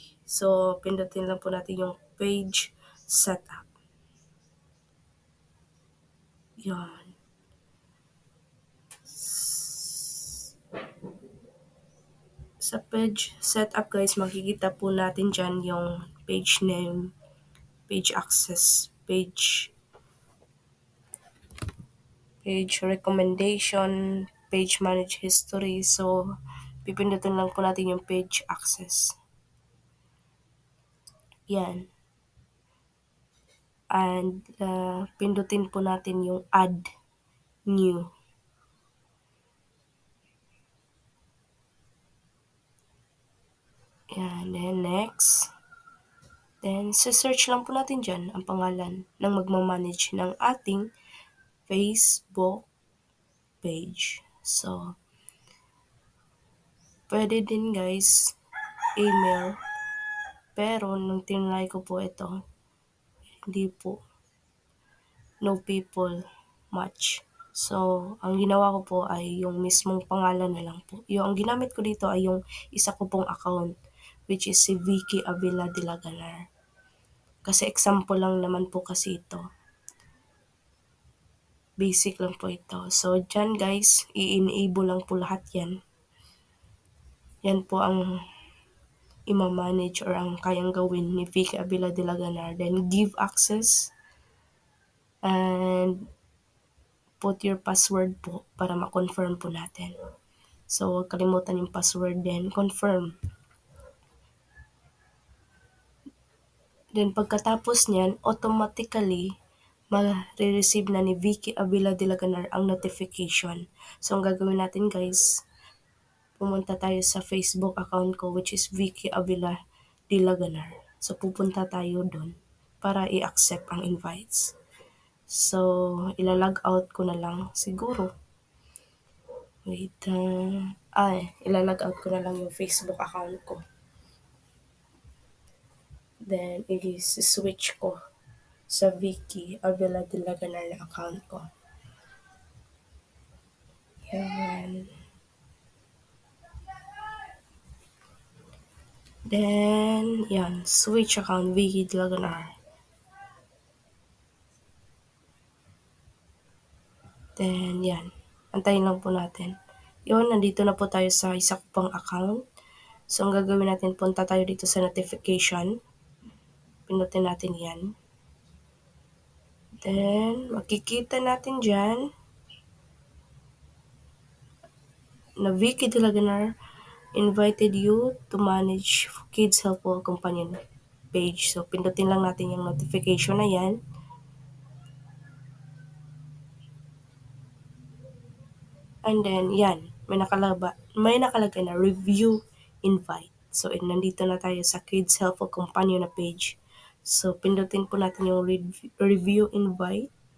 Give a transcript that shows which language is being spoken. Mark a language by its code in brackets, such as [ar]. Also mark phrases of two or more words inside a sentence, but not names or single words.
[tl] So, pindutin lang po natin yung [en] page setup. [tl] Yon. Sa [en] page setup [tl] guys, makikita po natin dyan yung [en] page name, page access, page recommendation, page manage history. [tl] So, pipindutin lang po natin yung [en] page access. [tl] Yan. And pindutin po natin yung [en] add new. Yan. Then next. [tl] Then, search lang po natin dyan ang pangalan ng magmamanage ng ating Facebook page. So, pwede din guys, email. Pero, nung tinry ko po ito, hindi po. [en] No people much. [tl] So, ang ginawa ko po ay yung mismong pangalan na lang po. Ang ginamit ko dito ay yung isa ko pong account, [en] which is [tl] si Vicky Avila de la Ganar. Kasi example lang naman po kasi ito. Basic lang po ito. So, dyan guys, i-enable lang po lahat yan. Yan po ang ima-manage or ang kayang gawin ni Vicky Avila de la Ganar. [en] Then, give access and put your password [tl] po para ma-confirm po natin. So, huwag kalimutan yung password then confirm. Then, pagkatapos niyan, automatically, ma-receive na ni Vicky Avila de la Ganar ang notification. So, ang gagawin natin guys, pumunta tayo sa Facebook account ko [en] which is [tl] Vicky Avila de la Ganar. So, pupunta tayo doon para i-accept ang invites. So, ilalog out ko na lang siguro. Wait, Ay, ilalog out ko na lang yung Facebook account ko. Then, i-switch ko sa Vicky Avila de la Ganar na account ko. Yan. Then, yan. [en] Switch account, Vicky de la Ganar. [tl] Then, yan. Antayin lang po natin. Yun, nandito na po tayo sa isa ko pang account. So, ang gagawin natin, punta tayo dito sa notification. Pinutin natin yan. Then, makikita natin dyan na Vicky de la Ganar [en] invited you to manage [tl] Kids Helpful Companion page. So, pindutin lang natin yung notification na yan. [en] And then, yan. [tl] May nakalagay na [en] review invite. [tl] So, nandito na tayo sa Kids Helpful Companion na page. So, pindutin po natin yung [en] review invite.